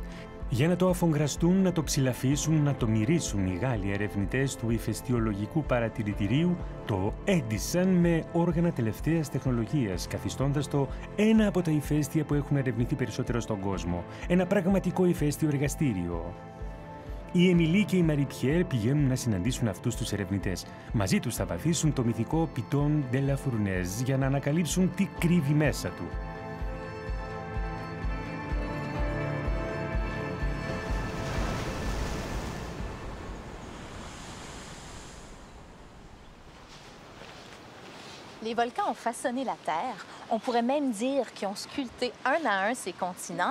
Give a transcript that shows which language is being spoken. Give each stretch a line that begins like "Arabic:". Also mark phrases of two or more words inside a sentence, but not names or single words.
Greek: Για να το αφογκραστούν, να το ψηλαφίσουν, να το μυρίσουν οι Γάλλοι ερευνητές του ηφαιστειολογικού παρατηρητηρίου, το έντυσαν με όργανα τελευταίας τεχνολογίας, καθιστώντας το ένα από τα ηφαίστεια που έχουν ερευνηθεί περισσότερο στον κόσμο. Ένα πραγματικό ηφαίστειο εργαστήριο. Η Εμιλή και η Μαριπιέρ πηγαίνουν να συναντήσουν αυτούς τους ερευνητές. Μαζί τους θα βαθύσουν το μυθικό Piton de la Fournaise για να ανακαλύψουν τι κρύβει μέσα του.
French: Les volcans ont façonné la Terre. On pourrait même dire qu'ils ont sculpté un à un ces continents.